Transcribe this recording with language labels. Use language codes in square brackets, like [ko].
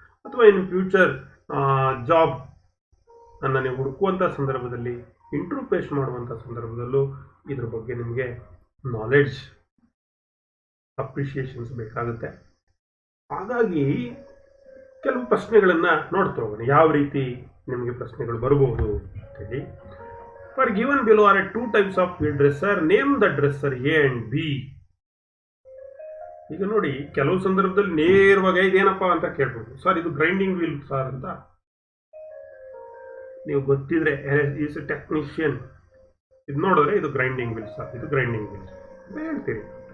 [kn] ಅಥವಾ [en] in future job [kn] ಅನ್ನು ನೀವು ಹುಡುಕುವಂಥ ಸಂದರ್ಭದಲ್ಲಿ, ಇಂಟರ್ವ್ಯೂ ಫೇಸ್ ಮಾಡುವಂಥ ಸಂದರ್ಭದಲ್ಲೂ ಇದ್ರ ಬಗ್ಗೆ ನಿಮಗೆ ನಾಲೆಡ್ಜ್, ಅಪ್ರಿಷಿಯೇಷನ್ಸ್ ಬೇಕಾಗುತ್ತೆ. ಹಾಗಾಗಿ ಕೆಲವು ಪ್ರಶ್ನೆಗಳನ್ನು ನೋಡ್ತಾ ಹೋಗೋಣ, ಯಾವ ರೀತಿ ನಿಮಗೆ ಪ್ರಶ್ನೆಗಳು ಬರಬಹುದು ಅಂತೇಳಿ. [en] For given below are two types of wheel dresser. Name the dresser A and B. [kn] ಈಗ ನೋಡಿ, ಕೆಲವು ಸಂದರ್ಭದಲ್ಲಿ ನೇರವಾಗಿ ಇದೇನಪ್ಪ ಅಂತ ಕೇಳ್ಬೋದು, ಸರ್ ಇದು ಗ್ರೈಂಡಿಂಗ್ ವೀಲ್ ಸರ್ ಅಂತ. ನೀವು ಗೊತ್ತಿದ್ರೆ [en] is a technician, [kn] ಇದು ನೋಡಿದ್ರೆ ಇದು ಗ್ರೈಂಡಿಂಗ್ ವೀಲ್ ಸರ್, ಇದು ಗ್ರೈಂಡಿಂಗ್ ವೀಲ್ ಅಂತ ಹೇಳ್ತೀರಿ.